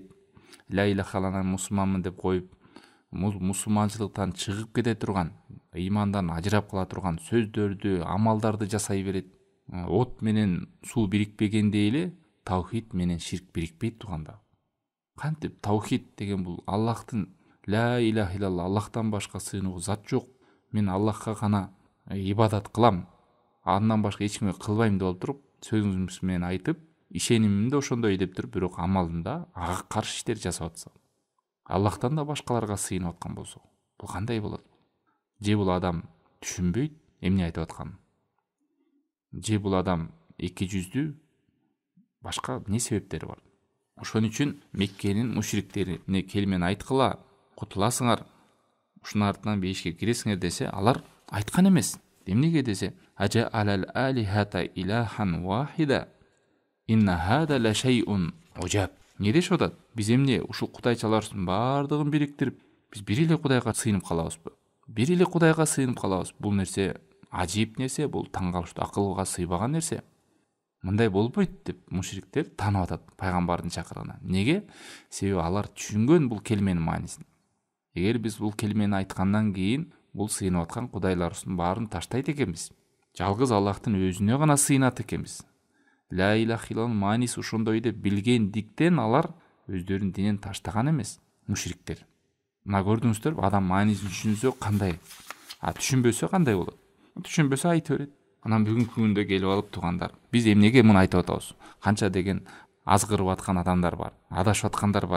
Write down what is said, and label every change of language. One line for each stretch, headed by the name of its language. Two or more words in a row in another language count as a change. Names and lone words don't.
Kyrgyz: Ла илаханы мусулманмын деп коюп, мусулманчылыктан чыгып кете турган, ыймандан ажырап кала турган сөздөрдү, амалдарды жасай берет. От менен суу бирикпегендей эле таухид менен ширк бирикпейт туганда. Кантип таухид деген бул Аллахтын,
Arabic: لا إله إلا الله,
Kyrgyz: Аллахтан башка сыйынууга зат жок. Мен Аллахка гана ибадат кылам, андан башка эч кимге кылбайм деп туруп, сөзүңүз менен айтып, ишенимим да ошондой деп туруп, бирок амалында ага каршы иштер жасап атса, Аллахтан да башкаларга сыйынып аткан болсо, бул кандай болот? Же бул адам түшүнбөйт эмне айтып атканын? Же бул адам эки жүздүү, башка эмне себептери бар? Ошон үчүн Меккенин мушриктерине келмен айткыла, кутуласыңар, ушунун артынан бейишке киресиңер десе, алар айткан эмес.
Arabic: Эмнеге десе, أجعل الآلهة إلها واحدا إن هذا لشيء عجاب.
Kyrgyz: Не дешип атат? Биз эмне ушул кудайчалардын баардыгын бириктирип, биз бир эле кудайга сыйынып калабызбы? бир эле Кудайга сыйынып калабыз. Бул нерсе ажийип нерсе, бул таң калыштуу, акылга сыйбаган нерсе. Мындай болбойт деп мушриктер таанып атат пайгамбардын чакырыгына. Неге? Себеби алар түшүнгөн бул келменин маанисин. Эгер биз бул келмени айткандан кийин бул сыйынып аткан кудайларыбыздын баарын таштайт экенбиз. Жалгыз Аллахтын өзүнө гана сыйынат экенбиз. Ла илаха иллаллахтын мааниси ошондой деп билгендиктен алар өздөрүнүн динин таштаган эмес, мушриктер. Мына көрдүңүздөр, адам маанисин түшүнсө кандай, түшүнбөсө кандай болот? Түшүнбөсө айта берет. Анан бүгүнкү күндө келип алып туугандар, биз эмнеге муну айтып атабыз? Канча деген азгырып аткан адамдар бар, адашып аткандар бар.